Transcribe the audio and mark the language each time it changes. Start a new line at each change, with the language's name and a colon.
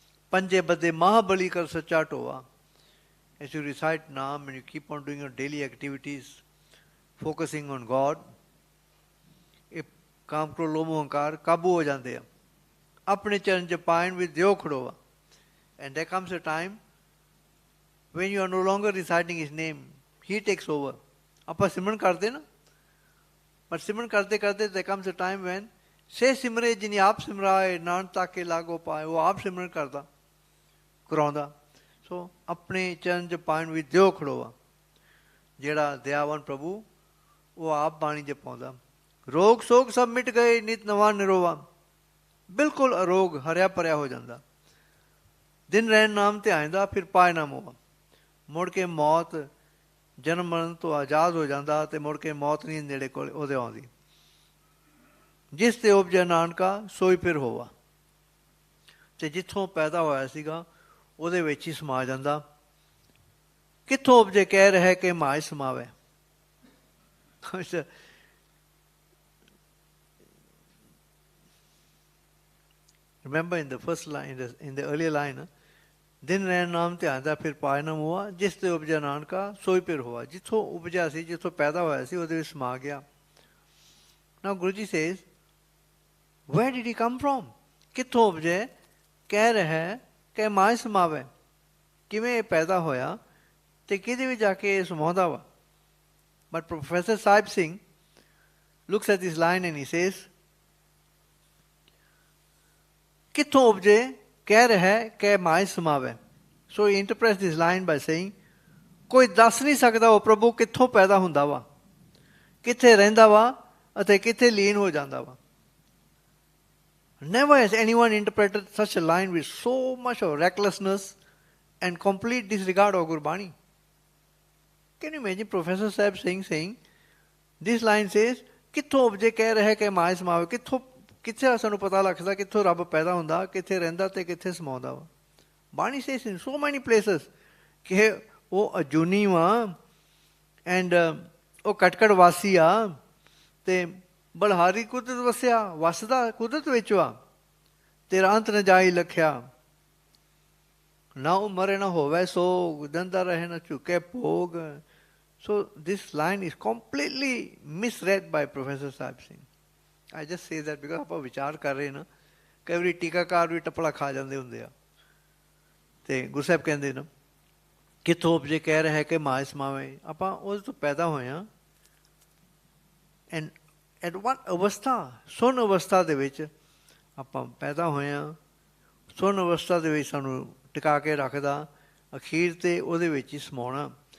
Punjabi: ਪੰਜੇ ਬੱਦੇ ਮਹਾਬਲੀ ਕਰ ਸੱਚਾ ਢੋਆ.
English: As you recite naam and you keep on doing your daily activities, focusing on God,
Punjabi: ਕਾਮ ਕ੍ਰੋਧ ਲੋਭ ਮੋਹ ਅਹੰਕਾਰ ਕਾਬੂ ਹੋ ਜਾਂਦੇ ਆ. ਆਪਣੇ ਚਰਨ ਚ ਪਾਇਣ ਵਿੱਚ ਦਿਓ ਖੜੋਆ.
English: And there comes a time when you are no longer reciting his name, he takes over.
Punjabi: ਆਪਾਂ ਸਿਮਰਨ ਕਰਦੇ ਨਾ, ਪਰ ਸਿਮਰਨ ਕਰਦੇ ਕਰਦੇ
English: there comes a time when
Punjabi: ਸੇ ਸਿਮਰੇ ਜਿਨੀ ਆਪ ਸਿਮਰਾਏ ਨਾਨਕ ਤਾਕੇ ਲਾਗੋ ਪਾਏ. ਉਹ ਆਪ ਸਿਮਰਨ ਕਰਦਾ, ਕਰਾਉਂਦਾ. ਸੋ ਆਪਣੇ ਚਰਨ ਚ ਪਾਇਣ ਵਿੱਚ ਦਿਓ ਖੜੋਆ. ਜਿਹੜਾ ਦਇਆਵਾਨ ਪ੍ਰਭੂ, ਉਹ ਆਪ ਬਾਣੀ ਚ ਪਾਉਂਦਾ. ਰੋਗ ਸੋਗ ਸਭ ਮਿਟ ਗਏ ਨਿਤ ਨਵਾਂ ਨਿਰੋਵਾ. ਬਿਲਕੁਲ ਅਰੋਗ ਹਰਿਆ ਭਰਿਆ ਹੋ ਜਾਂਦਾ. ਦਿਨ ਰਹਿਣ ਨਾਮ ਧਿਆਨ ਦਾ, ਫਿਰ ਪਾਏ ਨਾ ਮੋਹ. ਮੁੜ ਕੇ ਮੌਤ ਜਨਮ ਮਰਨ ਤੋਂ ਆਜ਼ਾਦ ਹੋ ਜਾਂਦਾ, ਤੇ ਮੁੜ ਕੇ ਮੌਤ ਨਹੀਂ ਨੇੜੇ ਕੋਲ ਉਹਦੇ ਆਉਂਦੀ. ਜਿਸ ਤੇ ਉਪਜੈ ਨਾਨਕਾ ਸੋਈ ਫਿਰ ਹੋਵਾ. ਤੇ ਜਿੱਥੋਂ ਪੈਦਾ ਹੋਇਆ ਸੀਗਾ ਉਹਦੇ ਵਿੱਚ ਹੀ ਸਮਾ ਜਾਂਦਾ. ਕਿੱਥੋਂ ਉਪਜੇ ਕਹਿ ਰਿਹਾ ਕਿ ਮਾਇ ਸਮਾਵੇ.
English: Remember in the first line, in the earlier line,
Punjabi: ਦਿਨ ਰਹਿਣ ਨਾਮ ਧਿਆਨ ਦਾ, ਫਿਰ ਪਾਇ ਨਾ ਮੋਆ. ਜਿਸ ਤੇ ਉਪਜਿਆ ਨਾਨਕਾ ਸੋਈ ਫਿਰ ਹੋਆ. ਜਿੱਥੋਂ ਉਪਜਿਆ ਸੀ, ਜਿੱਥੋਂ ਪੈਦਾ ਹੋਇਆ ਸੀ, ਉਹਦੇ ਵਿੱਚ ਸਮਾ ਗਿਆ.
English: Now Guruji says, where did he come from?
Punjabi: ਕਿੱਥੋਂ ਉਪਜੇ ਕਹਿ ਰਿਹਾ ਕਿ ਮਾਇ ਸਮਾਵੇ. ਕਿਵੇਂ ਇਹ ਪੈਦਾ ਹੋਇਆ ਤੇ ਕਿਹਦੇ ਵਿੱਚ ਜਾ ਕੇ ਇਹ ਸਮਾਉਂਦਾ ਵਾ.
English: But Professor Sahib Singh looks at this line and he says,
Punjabi: ਕਿੱਥੋਂ ਉਪਜੇ ਕਹਿ ਰਿਹਾ ਕਿ ਮਾਇ ਸਮਾਵੇ.
English: So he interprets this line by saying,
Punjabi: ਕੋਈ ਦੱਸ ਨਹੀਂ ਸਕਦਾ ਉਹ ਪ੍ਰਭੂ ਕਿੱਥੋਂ ਪੈਦਾ ਹੁੰਦਾ ਵਾ, ਕਿੱਥੇ ਰਹਿੰਦਾ ਵਾ ਅਤੇ ਕਿੱਥੇ ਲੀਨ ਹੋ ਜਾਂਦਾ ਵਾ.
English: Never has anyone interpreted such a line with so much of recklessness and complete disregard of Gurbani. Can you imagine Professor Sahib Singh saying, this line says,
Punjabi: ਕਿੱਥੋਂ ਉਪਜੇ ਕਹਿ ਰਿਹਾ ਕਿ ਮਾਇ ਸਮਾਵੇ. ਕਿੱਥੇ ਸਾਨੂੰ ਪਤਾ ਲੱਗਦਾ ਕਿੱਥੋਂ ਰੱਬ ਪੈਦਾ ਹੁੰਦਾ, ਕਿੱਥੇ ਰਹਿੰਦਾ ਤੇ ਕਿੱਥੇ ਸਮਾਉਂਦਾ ਵਾ. ਬਾਣੀ
English: says in so many places
Punjabi: ਕਿ ਉਹ ਅਜੂਨੀ ਵਾ ਐਂਡ ਉਹ ਕਟਕੜ ਵਾਸੀ ਆ ਤੇ ਬਲਹਾਰੀ ਕੁਦਰਤ ਵਸਿਆ, ਵਸਦਾ ਕੁਦਰਤ ਵਿੱਚ ਵਾ. ਤੇਰਾ ਅੰਤ ਨ ਜਾਈ ਲਖਿਆ, ਨਾ ਉਮਰੇ ਨਾ ਹੋਵੇ ਸੋਗ, ਦੰਦਾ ਰਹੇ ਨਾ ਝੁਕੇ ਭੋਗ.
English: So this line is completely misread by Professor Sahib Singh. I just say that because
Punjabi: ਆਪਾਂ ਵਿਚਾਰ ਕਰ ਰਹੇ ਨਾ ਕਈ ਵਾਰੀ ਟੀਕਾਕਾਰ ਵੀ ਟੱਪਲਾ ਖਾ ਜਾਂਦੇ ਹੁੰਦੇ ਆ। ਅਤੇ ਗੁਰੂ ਸਾਹਿਬ ਕਹਿੰਦੇ ਨਾ, ਕਿੱਥੋਂ ਉਪਜੇ ਕਹਿ ਰਿਹਾ ਕਿ ਮਾਏ ਸਮਾਵੇ, ਆਪਾਂ ਉਹਦੇ ਤੋਂ ਪੈਦਾ ਹੋਏ ਹਾਂ।
English: and at one
Punjabi: ਅਵਸਥਾ, ਸੁਣ ਅਵਸਥਾ ਦੇ ਵਿੱਚ ਆਪਾਂ ਪੈਦਾ ਹੋਏ ਹਾਂ। ਸੁਣ ਅਵਸਥਾ ਦੇ ਵਿੱਚ ਸਾਨੂੰ ਟਿਕਾ ਕੇ ਰੱਖਦਾ, ਅਖੀਰ 'ਤੇ ਉਹਦੇ ਵਿੱਚ ਹੀ ਸਮਾਉਣਾ।